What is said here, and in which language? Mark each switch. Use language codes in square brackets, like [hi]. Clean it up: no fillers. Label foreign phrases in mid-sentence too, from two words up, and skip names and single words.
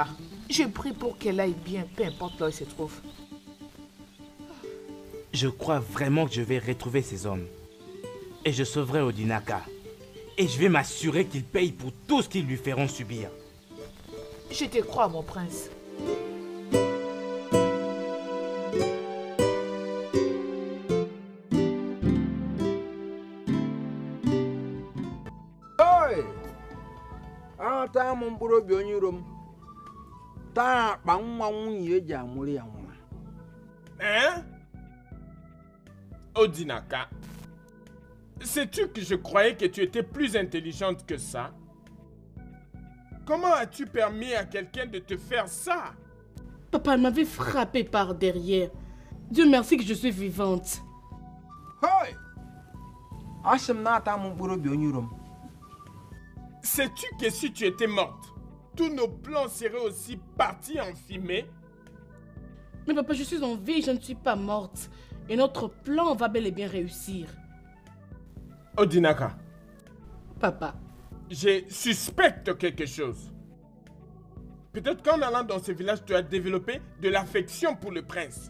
[fr] Je prie pour qu'elle aille bien, peu importe là où elle se trouve. Je crois vraiment que je vais retrouver ces hommes. Et je sauverai Odinaka. Et je vais m'assurer qu'ils payent pour tout ce qu'ils lui feront subir. Je te crois, mon prince. [ig] Taa m mkpụrụ obi onye iro m taa akpa nwa nwunye eji amụrụ ya nwa. [fr] Hein? Odinaka, sais-tu que je croyais que tu étais plus intelligente que ça? Comment as-tu permis à quelqu'un de te faire ça? Papa m'avait frappé par derrière. Dieu merci que je suis vivante. Hey! [ig] Asị m na ata m mkpụrụ obi onye iro m. [fr] sais-tu que si tu étais morte, tous nos plans seraient aussi partis en fumée? Mais papa, je suis en vie, je ne suis pas morte. Et notre plan va bel et bien réussir. Odinaka, Papa, je suspecte quelque chose. Peut-être qu'en allant dans ce village, tu as développé de l'affection pour le prince.